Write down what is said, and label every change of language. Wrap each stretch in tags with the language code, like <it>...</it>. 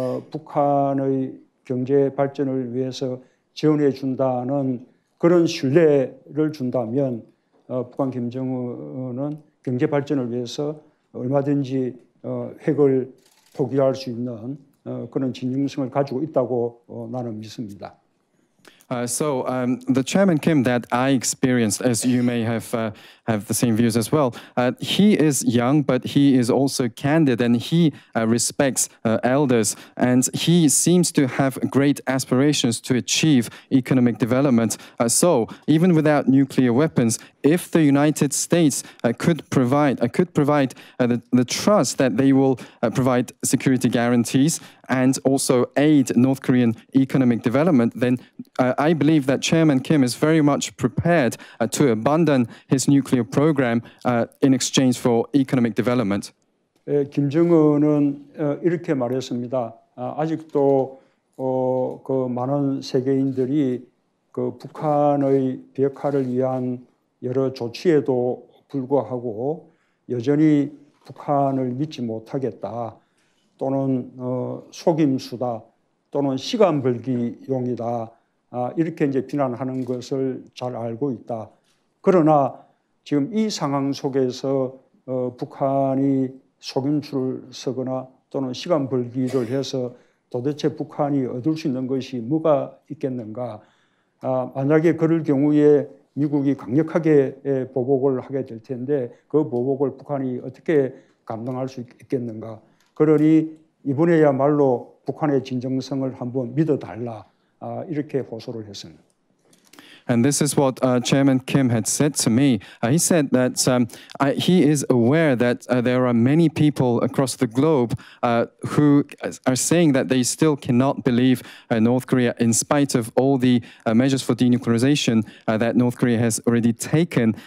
<ko>북한의 경제 발전을 위해서 지원해 준다는 그런 신뢰를 준다면 북한 김정은은 경제 발전을 위해서 얼마든지 핵을 포기할 수 있는 그런 진정성을 가지고 있다고 나는 믿습니다.</ko> <en>So the Chairman Kim that I experienced, as you may have the same views as well, he is young, but he is also candid and he respects elders. And he seems to have great aspirations to achieve economic development. So even without nuclear weapons, if the United States could provide the trust that they will provide security guarantees and also aid North Korean economic development, then I believe that Chairman Kim is very much prepared to abandon his nuclear program in exchange for economic development.</en> <ko>김정은은 이렇게 말했습니다. 아직도 그 많은 세계인들이 그 북한의 비핵화를 위한 여러 조치에도 불구하고 여전히 북한을 믿지 못하겠다. 또는 속임수다. 또는 시간 벌기용이다. 이렇게 이제 비난하는 것을 잘 알고 있다. 그러나 지금 이 상황 속에서 북한이 속임수를 쓰거나 또는 시간 벌기를 해서 도대체 북한이 얻을 수 있는 것이 뭐가 있겠는가. 만약에 그럴 경우에 미국이 강력하게 보복을 하게 될 텐데 그 보복을 북한이 어떻게 감당할 수 있겠는가. 그러니 이번에야말로 북한의 진정성을 한번 믿어달라. 이렇게 호소를 했습니다.</ko> <en>And this is what Chairman Kim had said to me. He said that he is aware that there are many people across the globe who are saying that they still cannot believe North Korea in spite of all the measures for denuclearization that North Korea has already taken.</en>